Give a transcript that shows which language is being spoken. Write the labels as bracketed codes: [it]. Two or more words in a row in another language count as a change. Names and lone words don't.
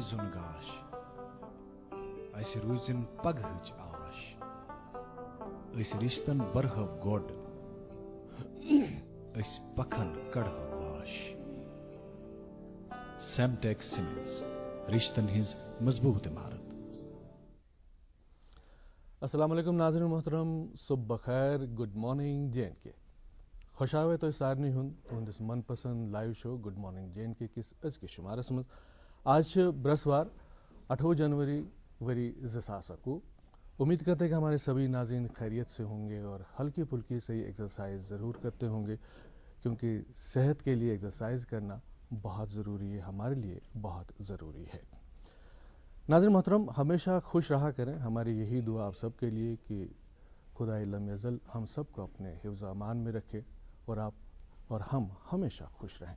[ks] زُن گاش اسہِ روٗزِن پگہٕچ آش، أسۍ رِشتن برہو گۄڈ أسۍ پکھن کڑہو واش۔ سیمٹیکس سیمنٹس رشتن ہٕنٛز مضبوط عمارت۔ [ar] السلام علیکم [ur] ناظرین محترم، صبح بخیر، [en] good morning [ur] J&K۔ [ks] خوش آوے تۄہہِ سارنٕے ہُنٛد تُہنٛدِس من پسنٛد [en] live show [ks] گڈ مارننگ J&K کِس أزکِس شُمارس منٛز۔ آج چھِ برٛسوار 28 جنوری وری 2021۔ [ur] امید کرتے ہیں کہ ہمارے سبھی ناظرین خیریت سے ہوں گے اور ہلکی پھلکی سے ایکسرسائز ضرور کرتے ہوں گے، کیونکہ صحت کے لیے ایکسرسائز کرنا بہت ضروری ہے، ہمارے لیے بہت ضروری ہے۔ ناظرین محترم، ہمیشہ خوش رہا کریں، ہماری یہی دعا آپ سب کے لیے کہ خدائے لم یزل ہم سب کو اپنے حفظ و امان میں رکھے اور آپ اور ہم ہمیشہ خوش رہیں۔